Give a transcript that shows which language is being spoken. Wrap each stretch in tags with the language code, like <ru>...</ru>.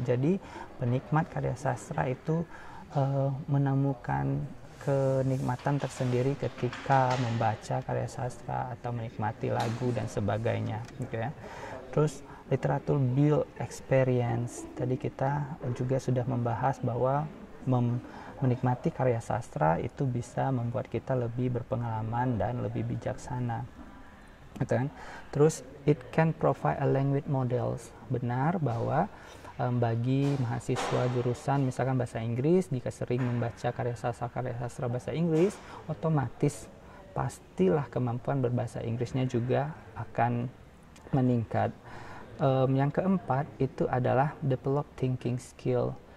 <id>Jadi penikmat karya sastra itu menemukan kenikmatan tersendiri ketika membaca karya sastra atau menikmati lagu dan sebagainya, gitu ya. Terus</id> <en>literatur build experience.</en> <id>Tadi kita juga sudah membahas bahwa menikmati karya sastra itu bisa membuat kita lebih berpengalaman dan lebih bijaksana, gitu kan? Terus</id> <en>it can provide a language models.</en> <id>Benar bahwa bagi mahasiswa jurusan misalkan bahasa Inggris, jika sering membaca karya sastra bahasa Inggris, otomatis pastilah kemampuan berbahasa Inggrisnya juga akan meningkat. Yang keempat itu adalah</id> <en>develop thinking skill.</en>